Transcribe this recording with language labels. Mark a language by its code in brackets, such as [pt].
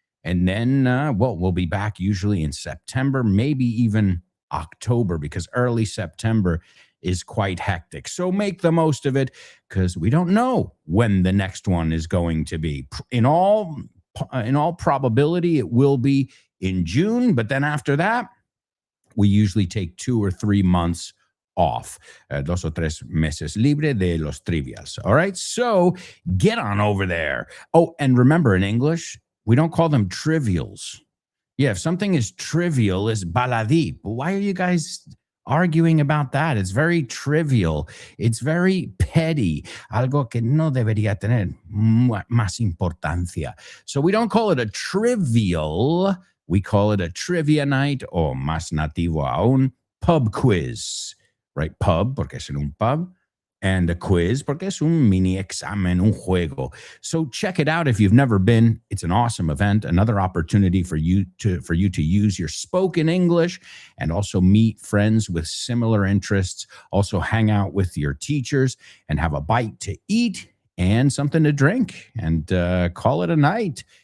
[en] And then, we'll be back usually in September, maybe even October, because early September is quite hectic. So make the most of it, because we don't know when the next one is going to be. In all probability, it will be in June. But then after that, we usually take 2 or 3 months off. [es] 2 o 3 meses libre de los trivias. [en] All right, so get on over there. Oh, and remember, in English, we don't call them trivials. Yeah, if something is trivial, it's baladí. But why are you guys arguing about that? It's very trivial. It's very petty. [es] Algo que no debería tener más importancia. [en] So we don't call it a trivial. We call it a trivia night, [es] o más nativo aún, [en] pub quiz. Right? [es] Pub, porque es en un pub. [en] And a quiz, [es] porque es un mini examen, un juego. [en] So check it out if you've never been. It's an awesome event, another opportunity for you to use your spoken English and also meet friends with similar interests, also hang out with your teachers and have a bite to eat and something to drink and call it a night.